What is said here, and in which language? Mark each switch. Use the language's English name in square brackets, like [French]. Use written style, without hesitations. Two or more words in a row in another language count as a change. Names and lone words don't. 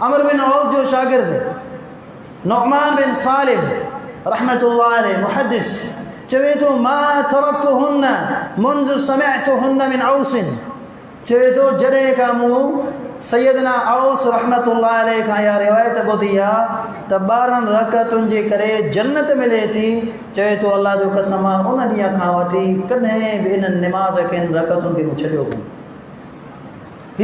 [Sindhi] अमर बिन औस जो शागिर्द नुअमान बिन सालिम [Arabic] رحمة الله عليه [Sindhi] मुहद्दिस चवे थो [Arabic] ما تركتهن منذ سمعتهن من أوس [Sindhi] चवे थो जॾहिं खां मूं सैयदना औस [Arabic] رحمة الله عليه [Sindhi] खां इहा रिवायत ॿुधी आहे त 12 रकातुनि जे करे जन्नत मिले थी चवे थो अल्लाह जो कसम आहे उन ॾींहं खां वठी कॾहिं बि इन्हनि निमाज़ खे रकातुनि खे मूं छॾियो कोन्हे।